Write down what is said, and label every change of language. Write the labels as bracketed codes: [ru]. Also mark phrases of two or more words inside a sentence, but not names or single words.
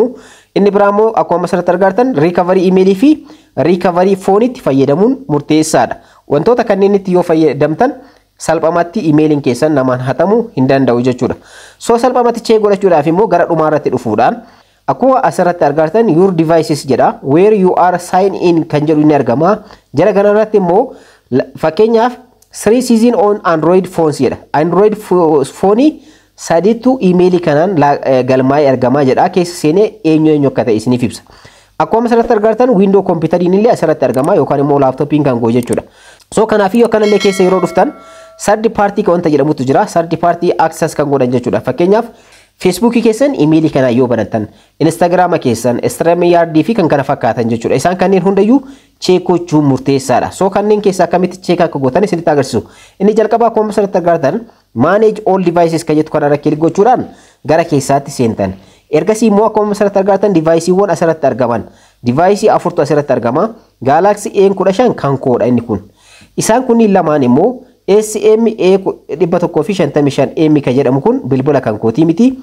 [om] Inni biraa immoo akkuma asirratti argattan recovery email fi recovery phone itti fayyadamuun murteessaadha. Wantoota kanneen itti yoo fayyadamtan salphamatti emailiin keessan namaan hatamuu hin danda'u jechuudha. So salphamatti check godhachuudhaaf immoo gara dhumaa irratti dhufuudhaan akkuma asirratti argattan [en] your devices [om] jedha. [en] Where you are sign in [om] kan jedhu ni argama. Jala kana irratti immoo fakkeenyaaf [en] 3 season on Android phones [om] jedha. Android phone sadiitu emailii kanaan galmaa'ee argamaa jedha. Keessa seenee eenyu akka ta'e isiniif ibsa. Akkuma asirratti argattan window computeriin illee asirratti argama yookaan immoo laptopiin kan goo jechuudha. So kanaafiyyuu akkanallee keessa yeroo dhuftan [en] third party [om] kan wanta jedhamutu jira. [en] Third party access [om] kan godhan jechuudha. Fakkeenyaaf Facebook keessan emailii kana yoo banatan, Instagram keessan, StreamYard fi kan kana fakkaatan jechuudha. Isaan kanneen hundayyuu check gochuun murteessaadha. So kanneen keessaa akkamitti check akka gootan isinitti agarsiisu. Inni jalqaba akkuma asirratti agartan [en] manage all devices [om] kan jettu kana kilik gochuudhaan gara keessaatti seentan. Ergasii immoo akkuma asirratti agartan deviceewwan asirratti argaman. Device afurtu asirratti argama. Galaxy A15 kan koodha inni kun. Isaan kunniin lamaan immoo SMA155M kan jedhamu kun bilbila kan kootii miti.